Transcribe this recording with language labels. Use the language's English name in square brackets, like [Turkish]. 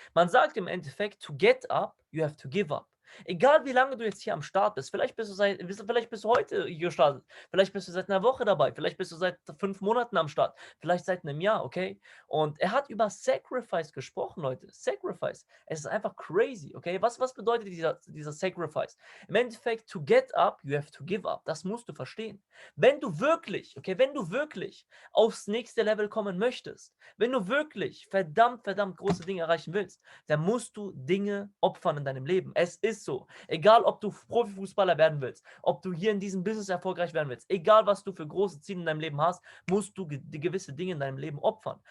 [German] Man sagt im Endeffekt, to get up, you have to give up. Egal wie lange du jetzt hier am Start bist, vielleicht bist du heute hier gestartet, vielleicht bist du seit einer Woche dabei, vielleicht bist du seit 5 Monaten am Start, vielleicht seit einem Jahr, okay? Und er hat über Sacrifice gesprochen, Leute. Sacrifice. Es ist einfach crazy, okay? Was bedeutet dieser Sacrifice? [English] Im Endeffekt, to get up, you have to give up. [German] Das musst du verstehen. Wenn du wirklich aufs nächste Level kommen möchtest, wenn du wirklich verdammt große Dinge erreichen willst, dann musst du Dinge opfern in deinem Leben. Es ist ist so. Egal, ob du Profifußballer werden willst, ob du hier in diesem Business erfolgreich werden willst, egal, was du für große Ziele in deinem Leben hast, musst du gewisse Dinge in deinem Leben opfern.